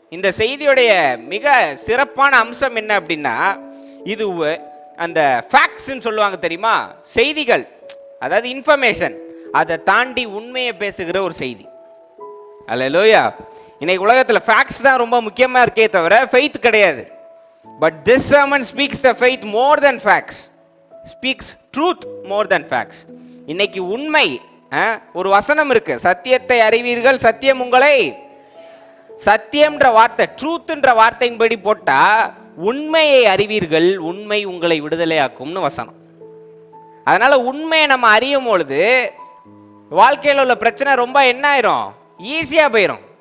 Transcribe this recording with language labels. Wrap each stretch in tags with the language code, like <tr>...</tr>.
<ta>இந்த செய்தியுடைய மிக சிறப்பான அம்சம் என்ன அப்படின்னா, இது அந்த ஃபேக்ட்ஸ்ன்னு சொல்லுவாங்க தெரியுமா, செய்திகள், அதாவது இன்ஃபர்மேஷன், அதை தாண்டி உண்மையை பேசுகிற ஒரு செய்தி. அல்லேலூயா. இன்னைக்கு உலகத்தில் ஃபேக்ட்ஸ் தான் ரொம்ப முக்கியமாக இருக்கே தவிர ஃபெய்த் கிடையாது.</ta> <en>But this sermon speaks the faith more than facts, speaks truth more than facts.</en> <ta>இன்னைக்கு உண்மை, ஒரு வசனம் இருக்கு, சத்தியத்தை அறிவீர்கள், சத்தியம் உங்களை, சத்தியம்ன்ற வார்த்தை, ட்ரூத்ன்ற வார்த்தையின்படி போட்டா உண்மையை அறிவீர்கள், உண்மை உங்களை விடுதலையாக்கும்னு வசனம். அதனால உண்மையை நம்ம அறியும் பொழுது வாழ்க்கையில் உள்ள பிரச்சனை ரொம்ப என்ன ஆயிரும், ஈஸியா போயிடும்.</ta>